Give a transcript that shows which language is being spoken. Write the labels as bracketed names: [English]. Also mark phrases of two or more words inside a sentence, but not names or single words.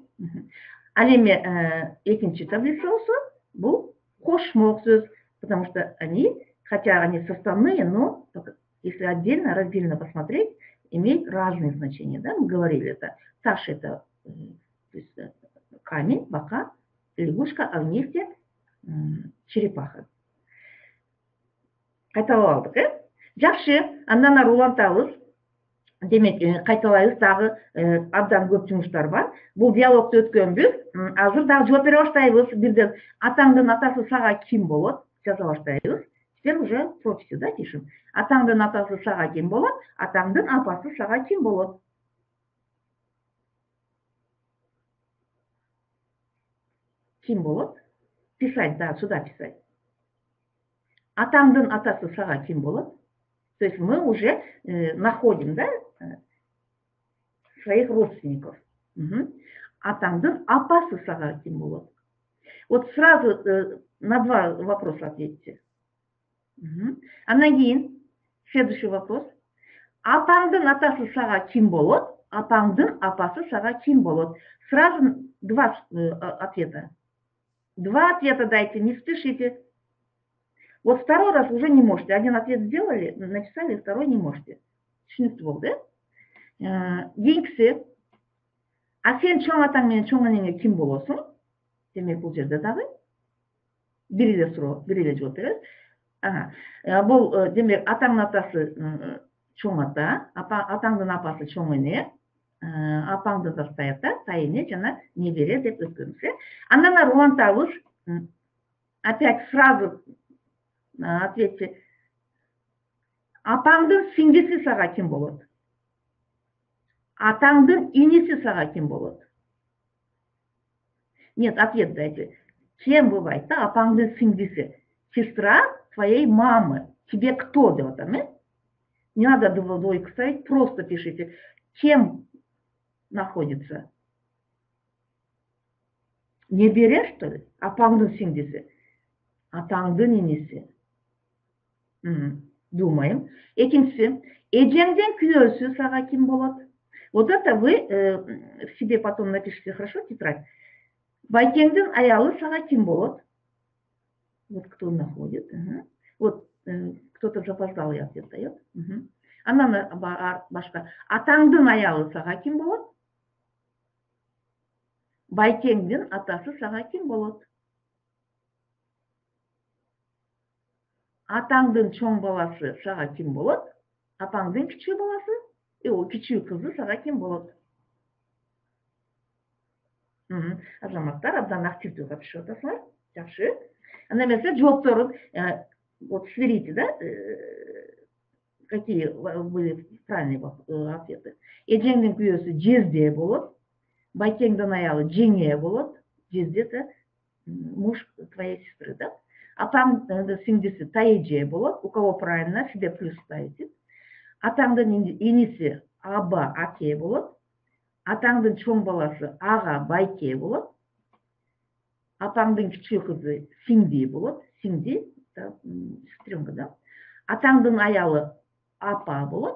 [Kyrgyz] Ал эми экинчи таблица болсо, бул кошмок сөз, [Russian] потому что хотя они составные, но если отдельно, раздельно посмотреть, имеют разные значения, да? Мы говорили это. Таш — это то есть, камень, бока, лягушка, а вместе черепаха. [Kyrgyz] Кайталап алдык, Жакшы, андан ары улантабыз. Демек, кайталайбыз, дагы абдан көп жумуштар бар. Бул диалогду өткөнбүз. Азыр дагы жооп бере баштайбыз. Бирден атаңдын атасы сага ким болот? Жаза баштайбыз. [Russian] Теперь уже прописи, да, пишем. [Kyrgyz] Атаңдын атасы сага ким болот? Атаңдын апасы сага ким болот? Ким болот? [Russian] Писать, да, сюда писать. [Kyrgyz] Атаңдын атасы сага ким болот? [Russian] То есть мы уже находим, да, своих родственников. [Kyrgyz] Атаңдын апасы сага ким болот? [Russian] Вот сразу на 2 вопроса ответьте. [Kyrgyz] Андан кийин [Russian] следующий вопрос. [Kyrgyz] Атаңдын атасы сага ким болот? Атаңдын апасы сага ким болот? [Russian] Сразу 2 ответа. 2 ответа дайте, не спешите. Вот второй раз уже не можете. Один ответ сделали, написали, второй не можете. [Kyrgyz] Түшүнүктүү болду, Кийинкиси, а сен чоң атаң менен чоң энеңе ким болосуң? Демек бул жерде дагы бир эле суроо, бир эле жооп беребиз. Бул демек атаңдын атасы чоң ата, атаңдын апасы чоң эне, апаңдын да тай ата, тай эне жана небере деп өткөнбүз. Андан ары улантабыз. [Russian] Опять сразу ответьте. [Kyrgyz] Апаңдын сиңдиси сага ким болот? Атаңдын иниси сага ким болот? [Russian] Нет, ответ дайте. Кем бывает, да, [Kyrgyz] апаңдын сиңдиси? [Russian] Сестра твоей мамы. Тебе кто [Kyrgyz] деп атам, [Russian] Не надо двойку ставить, просто пишите. Кем находится? Небере, что ли? [Kyrgyz] Апаңдын сиңдиси. Атаңдын иниси. [Russian] Думаем. [Kyrgyz] Экинчиси, эжеңдин күйөөсү сага ким болот? [Russian] Вот это вы себе потом напишите, хорошо, тетрадь. [Kyrgyz] Байкеңдин аялы сага ким болот? [Russian] Вот кто находит. Вот кто-то запоздалый ответ дает. [Kyrgyz] Анан башка. Атаңдын аялы сага ким болот? Байкеңдин атасы сага ким болот? Атаңдын чоң баласы сага ким болот? Апаңдын кичүү баласы? Кичүү кызы сага ким болот? Азаматтар абдан активдүү катышып атасыңар. Жакшы. Андан эмесе жоопторун [Russian] вот сверите, [Kyrgyz] да? [Russian] Какие были правильные ответы. [Kyrgyz] Эжеңдин күйөөсү жезде болот. Байкеңдин аялы жеңе болот. [Russian] Жезде это муж твоей сестры, да? [Kyrgyz] Атаңдын сиңдиси тайэже болот. [Russian] У кого правильно, себе плюс ставите. [Kyrgyz] Атаңдын иниси аба, аке болот. Атаңдын чоң баласы ага, байке болот. Апаңдын кичүү кызы сиңди болот. Сиңди, [Russian] сестренка, да? [Kyrgyz] Атаңдын аялы апа болот.